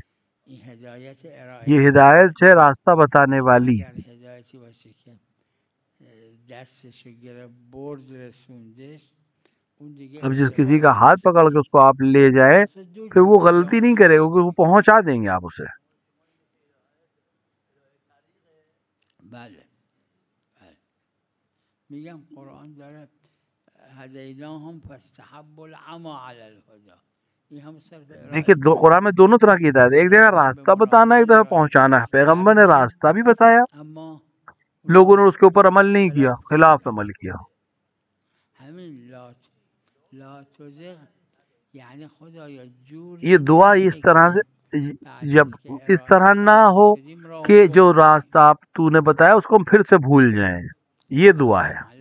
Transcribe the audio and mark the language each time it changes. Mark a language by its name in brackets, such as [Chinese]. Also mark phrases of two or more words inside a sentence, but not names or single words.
[Urdu] یہ ہدایت ہے راستہ بتانے والی. اب جس کسی کا ہاتھ پکڑ کے اس کو آپ لے جائے پھر وہ غلطی نہیں کرے گا، کیونکہ وہ پہنچا دیں گے آپ اسے. [Persian] میگم قرآن داره [Arabic] هدیناهم فاستحبوا العمى على الهدى. [Urdu] دیکھیے قرآن میں دونوں طرح کی ہدایت ہے، ایک جگہ راستہ بتانا ہے، ایک جگہ پہنچانا ہے. پیغمبر نے راستہ بھی بتایا، لوگوں نے اس کے اوپر عمل نہیں کیا، خلاف عمل کیا. یہ دعا اس طرح سے جب اس طرح نہ ہو کہ جو راستہ آپ تو نے بتایا اس کو ہم پھر سے بھول جائیں، یہ دعا ہے.